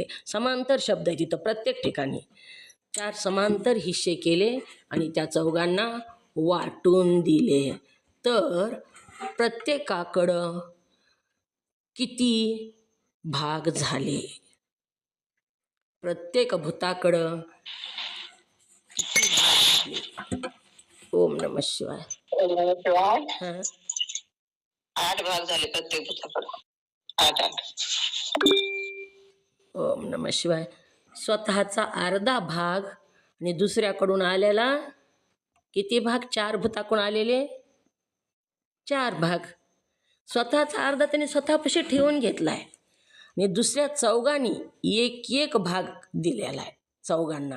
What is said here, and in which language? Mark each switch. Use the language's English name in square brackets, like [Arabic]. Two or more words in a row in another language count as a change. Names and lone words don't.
[Marathi] समांतर शब्द आहे तिथं प्रत्येक ठिकाणी. 4 समांतर हिस्से केले आणि त्या चौघांना वाटून दिले. तर प्रत्येकाकडं किती भाग झाले? प्रत्येक भूताकडं किती भाग झाले? [Sanskrit] ओम नमः शिवाय. [Marathi] हां 8 भाग झाले प्रत्येक भूताकडे. 8. [Sanskrit] ओम नमः शिवाय. [Marathi] स्वतःचा अर्धा भाग आणि दुसऱ्याकडून आलेला किती भाग? 4 भूताकडून आलेले 4 भाग. स्वतःचा अर्धा त्याने स्वतःपाशी ठेवून घेतला आहे आणि दुसऱ्या चौघांनी एक भाग दिलेला आहे चौघांना.